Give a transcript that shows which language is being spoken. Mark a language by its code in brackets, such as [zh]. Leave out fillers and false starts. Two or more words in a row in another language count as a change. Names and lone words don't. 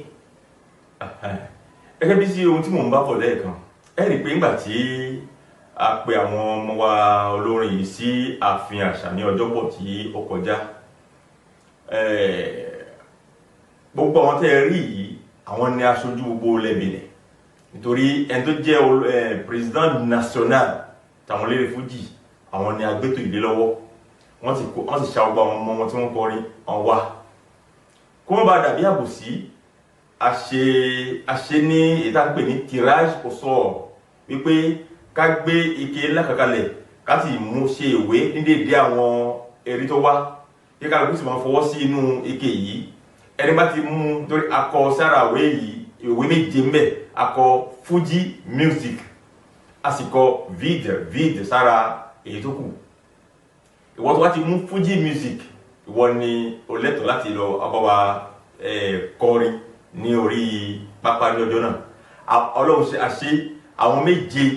[yo] Gẹ́gẹ́ bí sí ohun tí mò ń bá bọ̀ lẹ́ẹ̀kan ẹ rí i pé nígbà tí a pe àwọn ọmọ wa olórin yìí sí ààfin àṣà ní ọjọ́bọ̀ tí ó kọjá gbogbo àwọn tẹ́ ẹ rí yìí àwọn ni aṣojú gbogbo lẹ́bìnrin nítorí ẹni tó jẹ́ [fr] president national [yo] tàwọn eléré fújì àwọn ni agbétò ìdè lọ́wọ́ wọ́n sì ṣa ọgbà àwọn ọmọ wọn tí wọ́n kọrin ọ̀n wá kó wọ́n bá dàbí àbòsí àṣe ní ìtàgbè ní [fr] tirage au sort [yo] wípé ká gbé ike lákàkalẹ̀ ká sì mú ṣe ìwé ní dédé àwọn ẹ̀rí tó wá kí kálukú sì máa fọwọ́ sí inú ike yìí ẹni bá ti mú torí akọ sára ìwé yìí ìwé méje mbẹ akọ [en] Fuji music [yo] a sì kọ vide sára èyí tó kù ìwọ tó wá ti mú [en] Fuji music [yo] ìwọ ni o lẹ́tọ̀ọ́ láti lọ abọ́wá kọrin ní orí pápá ní ọjọ́ náà Ọlọ́run ṣe àṣe àwọn méje